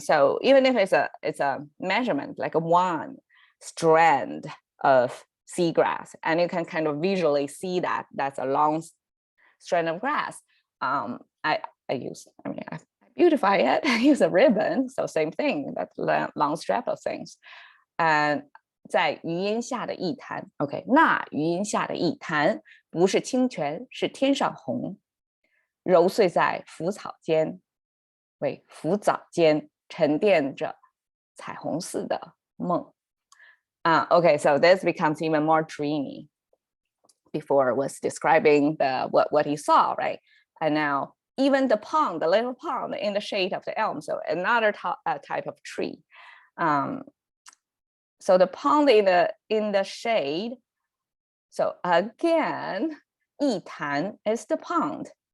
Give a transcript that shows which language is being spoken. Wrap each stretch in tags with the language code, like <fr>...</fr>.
<en>So even if it's a measurement, like a one strand of seagrass, and you can kind of visually see that that's a long strand of grass. I beautify it, I use a ribbon, so same thing, that's long strap of things.</en> <zh>And 在余荫下的一潭 ，OK， 那余荫下的一潭不是清泉，是天上虹，揉碎在浮草间，为浮藻间沉淀着彩虹似的梦。</zh> <en>Okay, so this becomes even more dreamy. Before was describing what he saw, right? And now even the pond, the little pond in the shade of the elm, so another type of tree. So the pond in the shade. So again, 一潭 is the pond.</en>